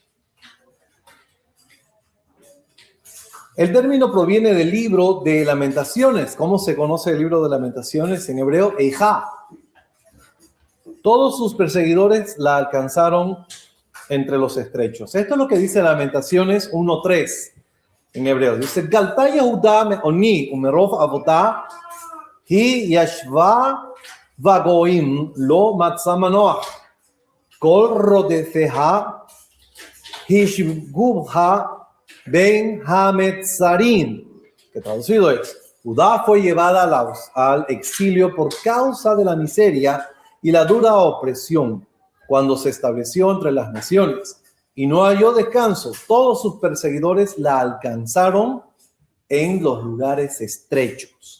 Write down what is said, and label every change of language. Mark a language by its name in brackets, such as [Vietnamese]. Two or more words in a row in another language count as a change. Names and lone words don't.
[Spanish] El término proviene del libro de Lamentaciones. ¿Cómo se conoce el libro de Lamentaciones en hebreo? Eijá. Todos sus perseguidores la alcanzaron entre los estrechos. Esto es lo que dice Lamentaciones 1:3 en hebreo. Dice, [Hebrew] גלתה יהודה מעני ומרב עבדה היא ישבה בגוים לא מצאה מנוח כל רדפיה השיגוה בין המצרים. [Spanish] Que traducido es, Judá fue llevada al exilio por causa de la miseria y la dura opresión cuando se estableció entre las naciones y no halló descanso. Todos sus perseguidores la alcanzaron en los lugares estrechos.